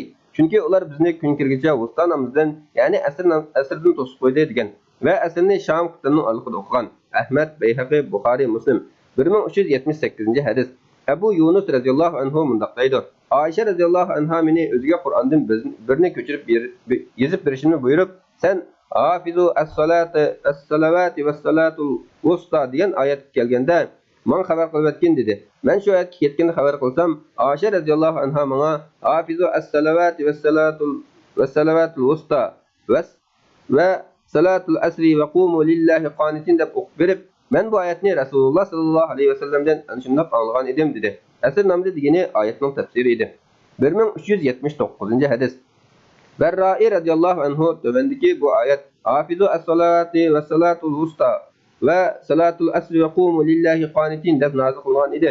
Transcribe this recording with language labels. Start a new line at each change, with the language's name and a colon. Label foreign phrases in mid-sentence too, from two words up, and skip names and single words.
Uzbek: Chunki ular bizni kun kirgicha usta namozdan, ya'ni asrdan to'sib qo'ydi degan va asrni Sham qit'asining alqida o'qigan. Ahmad, Bayhaqi, Buxoriy, Muslim. 1378-hadis. Abu Yunus radhiyallohu anhu mundaq deydi: Ayşe radhiyallohu anha meni o'ziga Qur'ondan birini ko'chirib yezib berishini buyurib, "Sen
Arabic: حافظوا الصلوات والصلاة الوسطى"
Uzbek: degan oyat kelganda men xabar qilib o'tgan dedi. Men shu oyatga ketganda xabar qilsam, Ayşe radhiyallohu anha menga
Arabic: حافظوا الصلوات والصلاة الوسطى وصلاة العصر وقوموا لله قانتين
Uzbek: deb o'qib berib, men bu oyatni Rasululloh sallallohu alayhi vasallamdan shunday anglagan edim dedi. Asr namozi degani oyatning tafsiri edi. 1379-hadis. Barra'i radhiyallohu anhu tövendiki bu oyat
Arabic: حافظوا الصلاة وصلاة الوسطى وصلاة العصر وقوموا لله قانتين
Uzbek: deb nozil qilingan edi.